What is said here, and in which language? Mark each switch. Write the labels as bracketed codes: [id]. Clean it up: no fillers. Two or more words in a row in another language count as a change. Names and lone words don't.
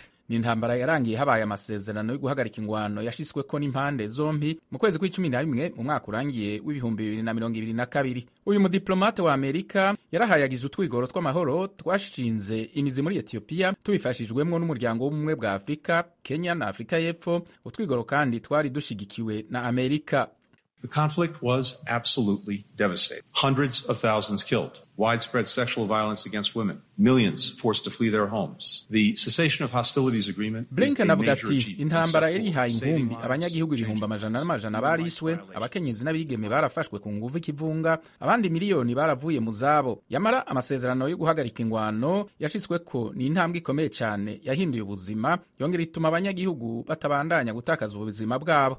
[rn] ni intambara yarangiye habaye amasezerano yo guhagarika ingwano yashitsweko n'impande zombi mu kwezi kwa11 mu mwaka urangiye w'2022. Uyu mudiplomate wa Amerika yarahayagije utwigoro tw'amahoro twashinze imizi muri Ethiopia tubifashijwemwo n'umuryango w'ubumwe bwa Afrika, Kenya na Afrika y'Epfo. Utwigoro kandi twari dushigikiwe na Amerika. [en] The conflict was absolutely devastating. Hundreds of thousands killed, widespread sexual violence against women, millions forced to flee their homes. The cessation of hostilities agreement [rn] Blinken avuga ati intambara irihaye inkumbi abanyagihugu ibihumbi amajana n'amajana barishwe, abakenyezi n'abigeme barafashwe ku nguvu ikivunga, abandi miliyoni baravuye mu zabo. Yamara amasezerano yo guhagarika ingwano yashitsweko ni intambwe ikomeye cyane yahinduye ubuzima, yongera ituma abanyagihugu batabandanya gutakaza ubuzima bwabo.